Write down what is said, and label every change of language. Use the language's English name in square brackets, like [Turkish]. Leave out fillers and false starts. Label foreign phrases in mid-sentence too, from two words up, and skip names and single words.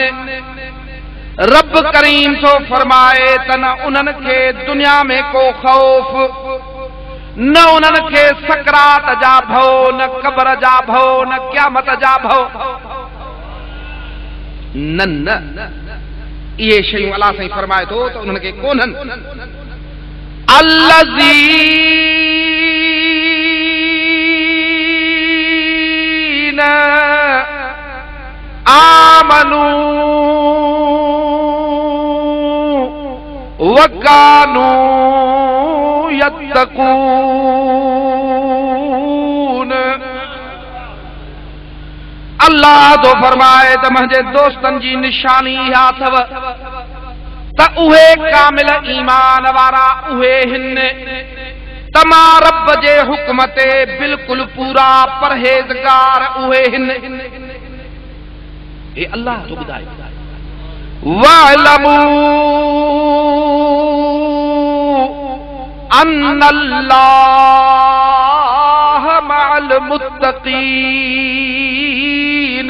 [Sindhi] रब करीम तो फरमाए त न उन्हनि खे दुनिया में को खौफ, न उन्हनि खे सकरात जा भव, न कब्र जा भव, न क़यामत जा भव। न ये शयूं अल्लाह साईं फरमाए थो त उन्हनि खे कोन्हनि। [Arabic] الذين آمنوا وكانوا يتقون. [Sindhi] अल्लाह तो फरमाए त मुंहिंजे दोस्तन जी निशानी इहा अथव त उहे कामिल ईमान वारा उहे हिन त मां रब जे हुक्म ते बिल्कुल पूरा परहेज़गार उहे हिन। हे अल्लाह तो ॿुधाए [Arabic] واعلموا أن الله مع المتقين.